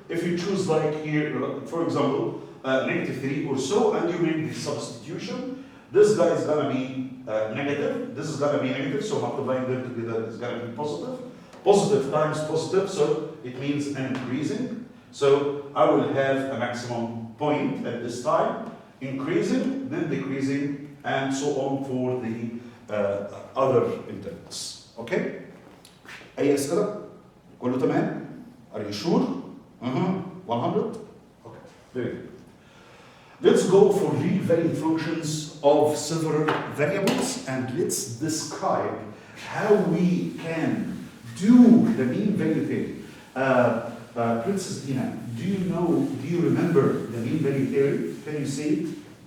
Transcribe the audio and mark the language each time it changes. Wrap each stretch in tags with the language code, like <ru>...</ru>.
<en>If you choose like here, for example, negative 3 or so, and you make the substitution, this guy is going to be negative, this is going to be negative, so multiplying them together is going to be positive. Positive times positive, so it means an increasing. So I will have a maximum point at this time, increasing, then decreasing, and so on for the other intervals. Okay?</en> <ar>أي أسئلة؟ كله تمام؟</ar> <en>Are you sure? 100? Okay, very good. Let's go for real valued functions of several variables and let's describe how we can do the mean value theory. Princess Dina, do you remember the mean value theory? Can you see it?</en>